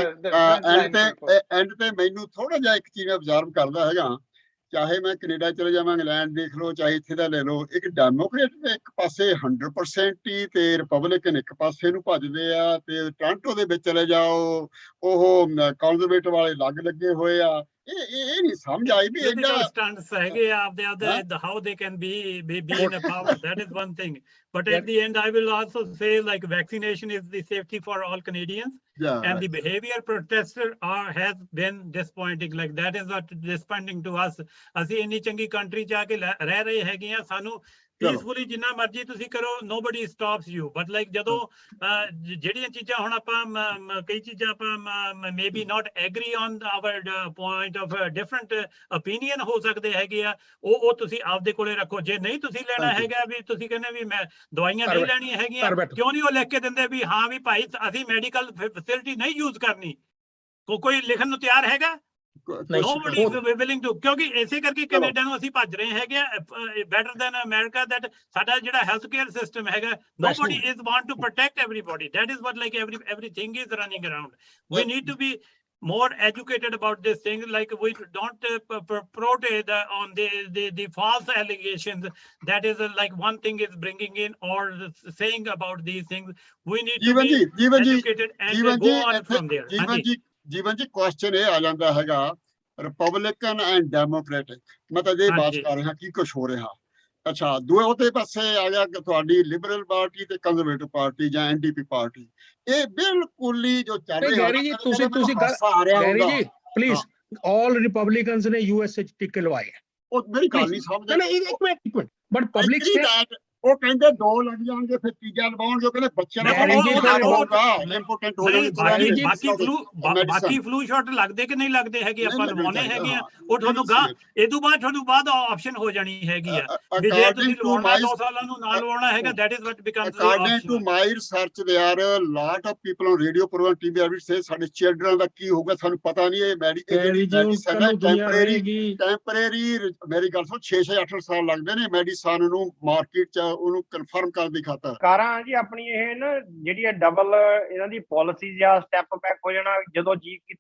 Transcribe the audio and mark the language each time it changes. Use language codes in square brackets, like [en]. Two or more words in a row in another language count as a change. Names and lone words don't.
[pa] ਐਂਡ ਤੇ ਮੈਨੂੰ ਥੋੜਾ ਜਿਹਾ ਇੱਕ ਚੀਜ਼ ਆਬਜ਼ਰਵ ਕਰਦਾ ਹੈਗਾ, ਚਾਹੇ ਮੈਂ ਕੈਨੇਡਾ ਚਲੇ ਜਾਵਾਂ, ਇੰਗਲੈਂਡ ਦੇਖ ਲਓ, ਚਾਹੇ ਇੱਥੇ ਦਾ ਲੈ ਲਓ, ਇੱਕ ਡੈਮੋਕ੍ਰੇਟ ਦੇ ਇੱਕ ਪਾਸੇ 100% ਹੀ ਤੇ ਰਿਪਬਲਿਕਨ ਇੱਕ ਪਾਸੇ ਨੂੰ ਭੱਜਦੇ ਆ, ਤੇ ਟੋਰਾਂਟੋ ਦੇ ਵਿੱਚ ਚਲੇ ਜਾਓ ਉਹ ਕੰਜ਼ਰਵੇਟਿਵ ਵਾਲੇ ਲੱਗ ਲੱਗੇ ਹੋਏ ਆ। ਇਹ ਨਹੀਂ ਸਮਝ ਆਈ ਵੀ ਇਹਦਾ ਸਟੈਂਡਸ ਹੈਗੇ ਆਪਦੇ [en] how they can be in a power, that is one thing, but at the end I will also say like vaccination is the safety for all Canadians, and the behavior protester has been disappointing, like that is what disappointing to us। [pa] ਅਸੀਂ ਇੰਨੀ ਚੰਗੀ ਕੰਟਰੀ ਚ ਆ ਕੇ ਰਹਿ ਰਹੇ ਹੈਗੇ ਆ, ਸਾਨੂੰ ਪੀਸਫੁਲੀ ਜਿੰਨਾ ਮਰਜ਼ੀ ਤੁਸੀਂ ਕਰੋ, [en] nobody stops you, but like [pa] ਜਦੋਂ ਜਿਹੜੀਆਂ ਚੀਜ਼ਾਂ ਹੁਣ ਆਪਾਂ ਕਈ ਚੀਜ਼ਾਂ ਆਪਾਂ [en] maybe not agree on our point of different opinion [pa] ਹੋ ਸਕਦੇ ਹੈਗੇ ਆ, ਉਹ ਤੁਸੀਂ ਆਪਦੇ ਕੋਲੇ ਰੱਖੋ। ਜੇ ਨਹੀਂ ਤੁਸੀਂ ਲੈਣਾ ਹੈਗਾ, ਵੀ ਤੁਸੀਂ ਕਹਿੰਦੇ ਵੀ ਮੈਂ ਦਵਾਈਆਂ ਨਹੀਂ ਲੈਣੀਆਂ ਹੈਗੀਆਂ, ਕਿਉਂ ਨਹੀਂ ਉਹ ਲਿਖ ਕੇ ਦਿੰਦੇ ਵੀ ਹਾਂ ਵੀ ਭਾਈ ਅਸੀਂ [en] medical facility [pa] ਨਹੀਂ ਯੂਜ਼ ਕਰਨੀ? ਕੋਈ ਲਿਖਣ ਨੂੰ ਤਿਆਰ ਹੈਗਾ? [en] Nobody is willing to, [pa] ਕਿਉਂਕਿ ਇਸੇ ਕਰਕੇ ਕੈਨੇਡਾ ਨੂੰ ਅਸੀਂ ਭੱਜ ਰਹੇ ਹੈਗੇ ਆ, [en] better than America, that [pa] ਸਾਡਾ ਜਿਹੜਾ [en] health care system [pa] ਹੈਗਾ, [en] nobody is want to protect everybody, that is what like everything is running around। We need to be more educated about this thing, like we don't protest on the false allegations, that is like one thing is bringing in or saying about these things। We need to be educated and go on from there। [pa] ਜੀਵਨ ਜੀ ਕੁਐਸਚਨ ਇਹ ਆ ਜਾਂਦਾ ਹੈਗਾ, [en] Republican and Democratic, [pa] ਮੈਂ ਤਾਂ ਇਹ ਬਾਤ ਕਰ ਰਿਹਾ ਕੀ ਕੁਝ ਹੋ ਰਿਹਾ। ਅੱਛਾ, ਦੂਏ ਉਹਦੇ ਪਾਸੇ ਆ ਗਿਆ ਤੁਹਾਡੀ ਲਿਬਰਲ ਪਾਰਟੀ ਤੇ ਕੰਜ਼ਰਵੇਟਿਵ ਪਾਰਟੀ ਜਾਂ ਐਨਡੀਪੀ ਪਾਰਟੀ, ਇਹ ਬਿਲਕੁਲ ਹੀ ਜੋ ਚੱਲ ਰਿਹਾ। ਗੈਰੀ ਜੀ ਤੁਸੀਂ ਗੈਰੀ ਜੀ ਪਲੀਜ਼, [en] all Republicans [pa] ਨੇ ਯੂਐਸ ਚ ਟਿਕਟ ਲਵਾਏ। ਉਹ ਮੇਰੀ ਗੱਲ ਨਹੀਂ ਸਮਝਦੇ। ਨਹੀਂ ਇੱਕ ਮਿੰਟ, [en] but public [pa] ਉਹ ਕਹਿੰਦੇ 2 ਲੱਗ ਜਾਣਗੇ, ਫਿਰ ਤੀਜਾ ਲਵਾਉਣਗੇ, ਕਹਿੰਦੇ ਬੱਚਿਆਂ ਦਾ ਇੰਪੋਰਟੈਂਟ ਹੋ ਜਾਣਗੇ। ਬਾਕੀ [en] flu shot [pa] ਲੱਗਦੇ ਕਿ ਨਹੀਂ ਲੱਗਦੇ ਹੈਗੇ, ਆਪਾਂ ਲਵਾਉਣੇ ਹੈਗੇ ਆ, ਉਹ ਤੁਹਾਨੂੰ ਇਹ ਤੋਂ ਬਾਅਦ ਆਪਸ਼ਨ ਹੋ ਜਾਣੀ ਹੈਗੀ ਆ, ਵੀ ਜੇ ਤੁਸੀਂ ਲਵਾਉਣਾ 2 ਸਾਲਾਂ ਨੂੰ ਨਾ ਲਵਾਉਣਾ ਹੈਗਾ, [en] that is what becomes the option। According to my research, there are a lot of people on radio program TV every say [pa] ਸਾਡੇ ਚਿਲਡਰਨ ਦਾ ਕੀ ਹੋਊਗਾ ਸਾਨੂੰ ਪਤਾ ਨਹੀਂ। ਇਹ ਮੈਡੀਸਨ ਹੈ ਟੈਂਪਰੇਰੀ, ਮੇਰੀ ਗੱਲ ਸੁਣ, 6-8 ਸਾਲ ਲੱਗਦੇ ਨੇ ਮੈਡੀਸਨ ਨੂੰ ਮਾਰਕੀਟ ਚ ਉਹਨੂੰ ਕਨਫਰਮ ਕਰਨ ਦੀ ਖਾਤਰ। ਕਾਰਾਂ ਜੀ ਆਪਣੀ ਇਹ ਨਾ ਜਿਹੜੀ ਡਬਲ ਇਹਨਾਂ ਦੀ ਪਾਲਿਸੀ ਜਾਂ [en] step back [pa] ਹੋ ਜਾਣਾ ਜਦੋਂ ਜੀ ਕੀਤਾ।